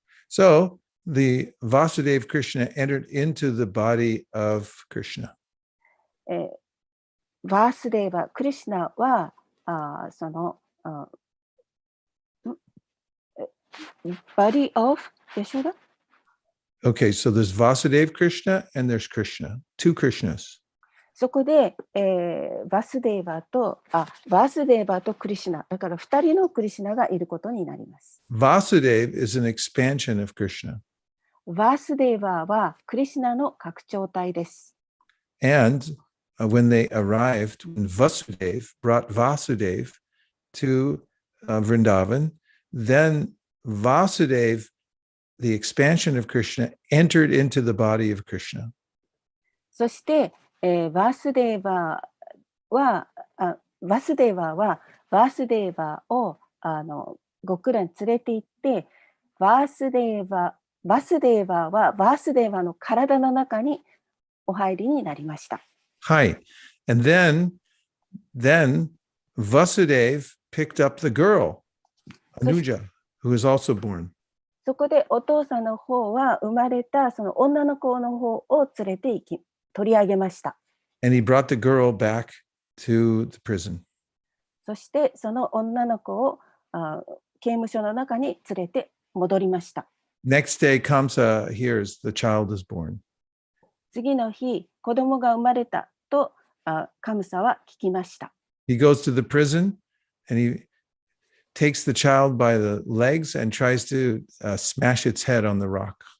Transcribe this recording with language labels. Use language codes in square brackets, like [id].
[en] So the Vasudev Krishna entered into the body of Krishna. [ja] バースデーバクリシュナはその [en] body of Yashoda? Okay, so there's Vasudev Krishna and there's Krishna, 2 Krishnas. [ja] そこで、バスデーバとクリシュナ、だから2人のクリシュナがいることになります。 [en] Vasudev is an expansion of Krishna. [ja] バースデーバはクリシュナの拡張体です。 [en] And when they arrived, when Vasudev brought Vasudev to Vrindavan, then Vasudev, the expansion of Krishna, entered into the body of Krishna. [ja] そして、バスデーバはバスデーバを極楽に連れて行って、バスデーバはバスデーバの体の中にお入りになりました。はい。 [en] And then Vasudev picked up the girl, Anuja, who was also born. [ja] そこでお父さんの方は生まれたその女の子の方を連れて行き取り上げました。 [en] And he brought the girl back to the prison. [ja] そしてその女の子を刑務所の中に連れて戻りました。 [en] Next day, Kamsa hears the child is born. [ja] 次の日、子供が生まれたとカムサは聞きました。 [en] He goes to the prison and he takes the child by the legs and tries to smash its head on the rock.